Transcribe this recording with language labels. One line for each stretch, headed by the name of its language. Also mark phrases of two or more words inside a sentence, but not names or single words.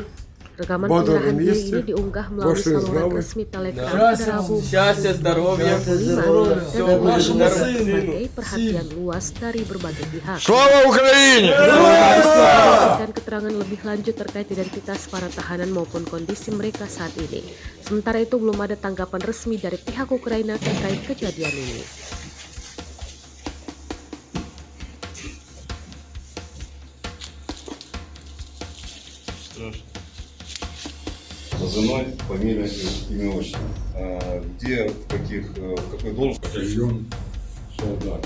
Indonesian: Rekaman penyerahan diri ini diunggah melalui saluran resmi Telegram pada Rabu 25 dan menarik perhatian luas dari berbagai pihak.
Ukrainian: Слава Україні!
Indonesian: Memberikan keterangan lebih lanjut terkait identitas para tahanan maupun kondisi mereka saat ini. Sementara itu belum ada tanggapan resmi dari pihak Ukraina terkait kejadian ini.
Russian: Позывной, фамилия, имя, отчество. Где, в какой должности? Батальйон солдат.